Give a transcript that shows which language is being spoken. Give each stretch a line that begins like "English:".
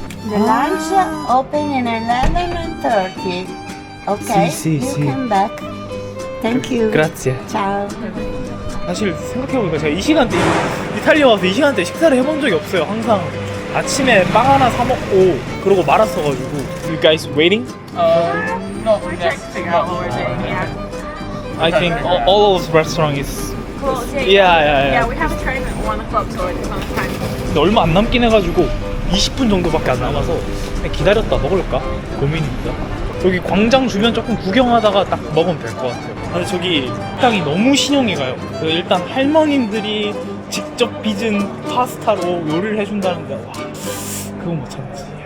English: The lunch open in 11:30. Okay.
Italian: Sì,
English: you
Italian: sì.
English: come back. Thank you.
Italian: Grazie. Ciao.
Korean: 사실 생각해보니까 제가 이 시간대 이탈리아 와서 이 시간대 식사를 해본 적이 없어요. 항상 아침에 빵 하나 사 먹고 그러고 말았어가지고.
English: You guys waiting? No, we're trying to figure out what we're doing. Yeah. I think all those restaurant is. Cool. Yeah. we have a train at 1 o'clock, so it's on time.
Korean: 근데 얼마 안 남긴 해가지고 20분 정도밖에 안 남아서 그냥 기다렸다 먹을까 고민입니다. 저기 광장 주변 조금 구경하다가 딱 먹으면 될 것 같아요. 근데 저기 식당이 너무 신용이 가요. 일단 할머님들이 직접 빚은 파스타로 요리를 해준다는데 와 그건 못 참지.